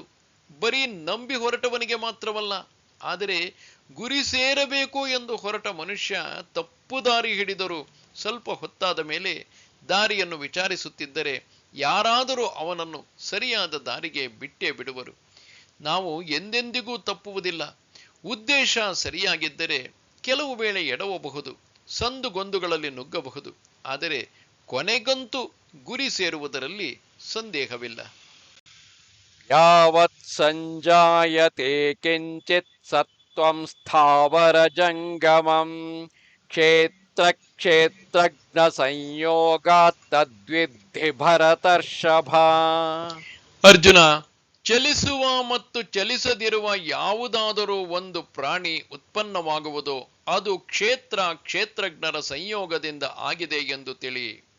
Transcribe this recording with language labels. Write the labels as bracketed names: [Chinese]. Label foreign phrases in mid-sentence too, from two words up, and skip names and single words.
[Kannada] ಬರೀ ನಂಬಿ ಹೊರಟವನಿಗೆ ಮಾತ್ರವಲ್ಲ, ಆದರೆ ಗುರಿ ಸೇರಬೇಕು ಎಂದು ಹೊರಟ ಮನುಷ್ಯ ತಪ್ಪು ದಾರಿ ಹಿಡಿದರು ಸ್ವಲ್ಪ ಹೊತ್ತಾದ ಮೇಲೆ ದಾರಿಯನ್ನು ವಿಚಾರಿಸುತ್ತಿದ್ದರೆ ಯಾರಾದರೂ ಅವನನ್ನು ಸರಿಯಾದ ದಾರಿಗೆ ಬಿಟ್ಟೇ ಬಿಡುವರು. ನಾವು ಎಂದೆಂದಿಗೂ ತಪ್ಪುವುದಿಲ್ಲ. ಉದ್ದೇಶ ಸರಿಯಾಗಿದ್ದರೆ ಕೆಲವು ವೇಳೆ ಎಡವಬಹುದು, ಸಂದುಗೊಂದುಗಳಲ್ಲಿ ನುಗ್ಗಬಹುದು. ಆದರೆ ಕೊನೆಗಂತೂ ಗುರಿ ಸೇರುವುದರಲ್ಲಿ ಸಂದೇಹವಿಲ್ಲ. [Sanskrit] ಯಾವತ್ ಸಂಜಾಯತೆ ಕಿಂಚಿತ್ ಸತ್ವಂ ಸ್ಥಾವರ ಜಂಗಮಂ ಕ್ಷೇತ್ರ ಕ್ಷೇತ್ರಜ್ಞ ಸಂಯೋಗಾತ್ ತದ್ವಿದ್ಧಿ ಭರತರ್ಷಭ. [Kannada] ಅರ್ಜುನ, ಚಲಿಸುವ ಮತ್ತು ಚಲಿಸದಿರುವ ಯಾವುದಾದರೂ ಒಂದು ಪ್ರಾಣಿ ಉತ್ಪನ್ನವಾಗುವುದೋ ಅದು ಕ್ಷೇತ್ರಜ್ಞರ ಸಂಯೋಗದಿಂದ ಆಗಿದೆ ಎಂದು ತಿಳಿ.